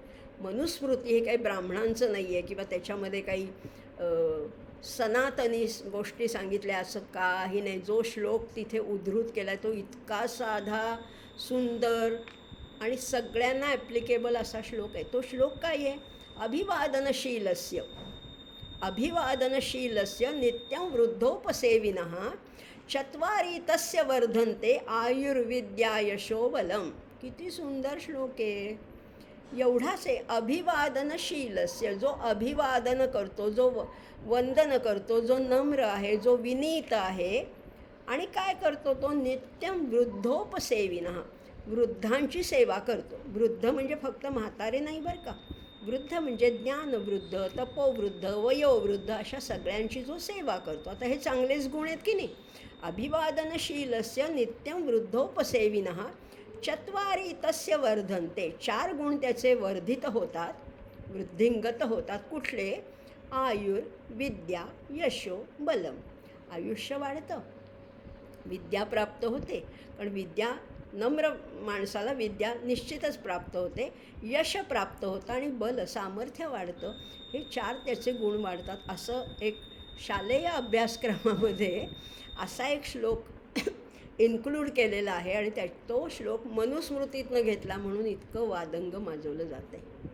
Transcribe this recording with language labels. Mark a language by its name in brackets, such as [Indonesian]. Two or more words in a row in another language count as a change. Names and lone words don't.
[Marathi] मनुस्मृती हे काही ब्राह्मणांचं नाही आहे किंवा त्याच्यामध्ये काही सनातनी गोष्टी सांगितल्या असं काही नाही. जो श्लोक तिथे उद्धृत केला आहे तो इतका साधा, सुंदर आणि सगळ्यांना ॲप्लिकेबल असा श्लोक आहे. तो श्लोक काय आहे? [Sanskrit] अभिवादनशीलस्य नित्यं वृद्धोपसेविनः चत्वारि तस्य वर्धन्ते आयुर्विद्यायशो बलम. [Marathi] किती सुंदर श्लोक आहे. एवढाच आहे. अभिवादनशीलस्य, जो अभिवादन करतो, जो वंदन करतो, जो नम्र आहे, जो विनीत आहे आणि काय करतो तो? [Sanskrit] नित्यं वृद्धोपसेविनः, [Marathi] वृद्धांची सेवा करतो. वृद्ध म्हणजे फक्त म्हातारे नाही बरं का. वृद्ध म्हणजे ज्ञानवृद्ध, तपोवृद्ध, वयोवृद्ध, अशा सगळ्यांची जो सेवा करतो. आता हे चांगलेच गुण आहेत की नाही. [Sanskrit] अभिवादनशीलस्य नित्यं वृद्धोपसेविनः चत्वारी तस्य वर्धन्ते, [Marathi] 4 गुण त्याचे वर्धित होतात, वृद्धिंगत होतात. कुठले? [Sanskrit] आयुर, विद्या, यशो, बलम. [Marathi] आयुष्य वाढतं, विद्या प्राप्त होते, कारण विद्या नम्र माणसाला विद्या निश्चितच प्राप्त होते, यश प्राप्त होतं आणि बल, सामर्थ्य वाढतं. हे 4 त्याचे गुण वाढतात. असं एक शालेय अभ्यासक्रमामध्ये असा एक श्लोक इन्क्लूड केलेला आहे आणि तो श्लोक मनुस्मृतीतनं घेतला म्हणून इतकं वादंग माजवलं जातं आहे.